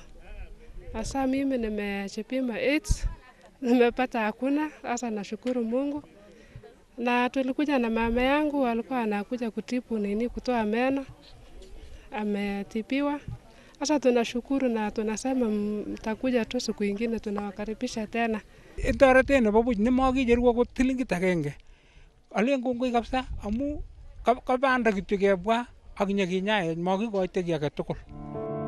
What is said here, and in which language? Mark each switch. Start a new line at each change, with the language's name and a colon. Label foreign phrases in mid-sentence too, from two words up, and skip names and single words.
Swahili: Hasa mimi nimejipima AIDS, nimepata hakuna, hasa nashukuru Mungu. Na tulikuja na mama yangu, alikuwa anakuja kutibu kutoa meno, ametibiwa. Sasa tunashukuru na tunasema mtakuja tu siku nyingine, tunawakaribisha tena.
Kalenjin: Toretet nebo buch nemakicheru akot tilingit agenge. Alen kongoi kabisa amu kabanda kityo kebwa ak nyekinyaech, makikoite kiy age tugul.